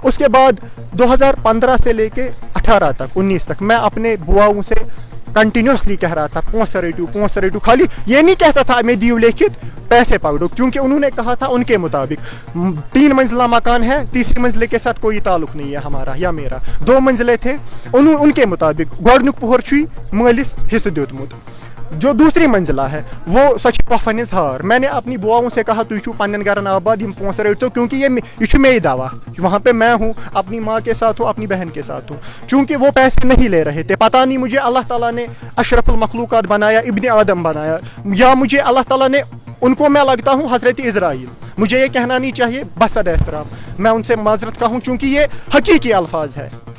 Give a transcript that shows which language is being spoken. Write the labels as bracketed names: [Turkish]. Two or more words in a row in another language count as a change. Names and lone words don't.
[Hindi] उसके बाद 2015 से लेके 18 तक 19 तक मैं अपने बुआओं से कंटिन्यूसली कह रहा था पोंसरेटू, खाली ये नहीं कहता था मैं दियो लिखित पैसे पकड़ो, क्योंकि उन्होंने कहा था उनके मुताबिक 3 मंजिला मकान है, तीसरी मंजिले के साथ कोई ताल्लुक नहीं है हमारा या मेरा। 2 मंजिले थे, उनके मुताबिक [Kashmiri] गोडनुक पोहर छुई मालिस हिस्से दियोतमुत। [Hindi] जो दूसरी मंजिला है वो [Kashmiri] सच पफनिस हार। [Hindi] मैंने अपनी बुआओं से कहा [Kashmiri] तुझू पन्न गरन आबाद यम पोंस रटो, [Hindi] क्योंकि ये मेरी दावा, वहाँ पे मैं हूँ, अपनी माँ के साथ हूँ, अपनी बहन के साथ हूँ। चूँकि वो पैसे नहीं ले रहे थे, पता नहीं मुझे [Arabic] الله تعالى [Hindi] ने [Arabic] أشرف المخلوقات [Hindi] बनाया, [Arabic] ابن آدم [Hindi] बनाया, या मुझे [Arabic] الله تعالى [Hindi] ने उनको मैं लगता हूँ हज़रत इज़राइल। मुझे ये कहना नहीं चाहिए, बसद एहतराम मैं उनसे माजरत का हूँ, चूँकि ये हकीकी अल्फाज है।